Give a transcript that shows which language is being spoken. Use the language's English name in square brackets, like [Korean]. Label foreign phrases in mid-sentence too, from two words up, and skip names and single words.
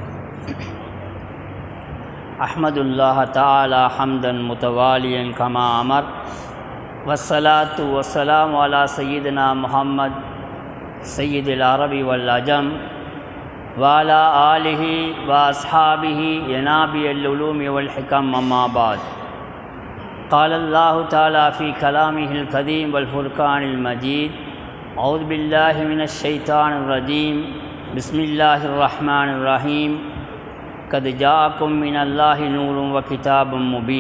[Arabic] أحمد الله تعالى حمدا متواليا كما أمر والصلاة والسلام على سيدنا محمد سيد العرب والعجم وعلى آله وأصحابه ينابيع العلوم والحكم أما بعد. قال الله تعالى في كلامه القديم والفرقان المجيد أعوذ بالله من الشيطان الرجيم بسم الله الرحمن الرحيم قد جاءكم من الله نور وكتاب مبين.